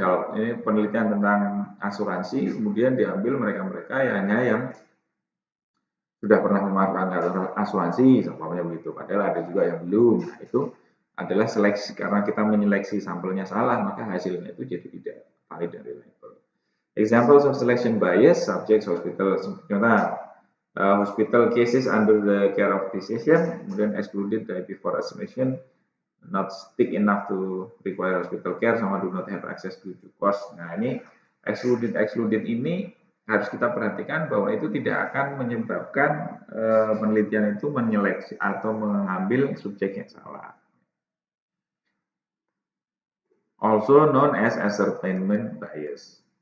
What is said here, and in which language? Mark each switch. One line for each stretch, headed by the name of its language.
Indonesian: Kalau ini penelitian tentang asuransi, kemudian diambil mereka-mereka yang sudah pernah memanfaatkan asuransi, umpamanya begitu. Padahal ada juga yang belum. Nah, itu adalah seleksi, karena kita menyeleksi sampelnya salah, maka hasilnya itu jadi tidak valid dan reliable.
English: Examples of selection bias, subjects, hospital. Contoh, hospital cases under the care of physician,
Indonesian: kemudian
English: excluded before admission, not sick enough to require hospital care,
Indonesian: sama
English: do not have access to cost.
Indonesian: Nah, ini excluded ini harus kita perhatikan bahwa itu tidak akan menyebabkan penelitian itu menyeleksi atau mengambil subjek yang salah.
English: Also known as ascertainment bias.